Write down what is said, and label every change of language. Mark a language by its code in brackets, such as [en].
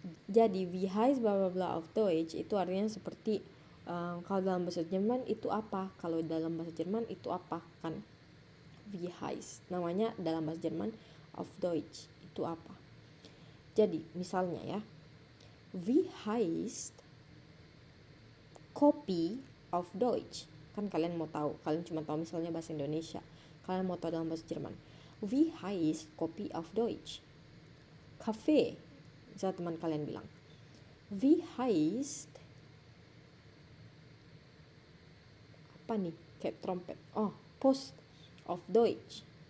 [id] Jadi [de] wie heißt bla bla bla auf Deutsch [id] itu artinya seperti kalau dalam bahasa Jerman itu apa? Kalau dalam bahasa Jerman itu apa kan? [de] Wie heißt [id] namanya dalam bahasa Jerman [de] auf Deutsch [id] itu apa? Jadi misalnya ya, [de] wie heißt Kopi auf Deutsch? [id] Kan kalian mau tahu, kalian cuma tahu misalnya bahasa Indonesia, kalian mau tahu dalam bahasa Jerman. [de] Wie heißt Kopi auf Deutsch? [id] Kafe, misalnya teman kalian bilang. [de] Wie heißt [id] apa nih? Kayak trompet. [de] Oh, Post auf Deutsch.